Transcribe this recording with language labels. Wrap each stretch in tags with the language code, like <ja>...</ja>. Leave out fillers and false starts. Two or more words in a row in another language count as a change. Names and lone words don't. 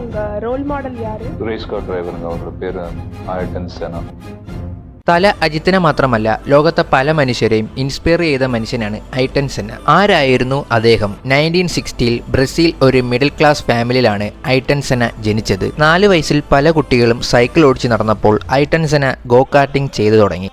<en>role model</en> <ta>யாரு?</ta> <en>race car</en> <ta>டிரைவருங்க. அவரோட பேர் ஆயர்டன் செனா.</ta> <ml>തല അജിത്തിനെ മാത്രമല്ല ലോകത്തെ പല മനുഷ്യരെയും ഇൻസ്പയർ ചെയ്ത മനുഷ്യനാണ് ഐട്ടൻ സെന്ന. ആരായിരുന്നു അദ്ദേഹം? 1960-ൽ ബ്രസീൽ ഒരു</ml> <en>middle class</en> <ml>ഫാമിലിയിലാണ് ഐട്ടൻ സെന ജനിച്ചത്. 4 വയസ്സിൽ പല കുട്ടികളും സൈക്കിൾ ഓടിച്ച് നടന്നപ്പോൾ ഐട്ടൻ സെന</ml> <en>go karting</en> <ml>ചെയ്തു തുടങ്ങി.</ml>